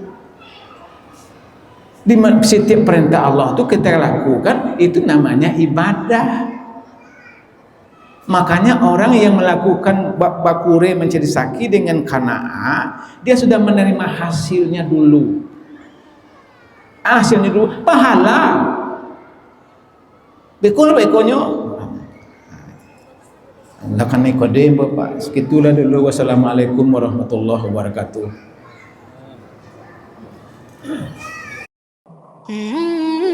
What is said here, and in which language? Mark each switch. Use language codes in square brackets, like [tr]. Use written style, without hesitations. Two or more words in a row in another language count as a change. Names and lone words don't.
[id] Di setiap perintah Allah itu kita lakukan, itu namanya ibadah. Makanya orang yang melakukan bakure mencari rezeki dengan qanaah, dia sudah menerima hasilnya dulu. Hasilnya dulu pahala. Bekol-bekolnya lakan Nikodem Bapak. Sekitulah dulu. [ar] والسلام عليكم ورحمة الله وبركاته.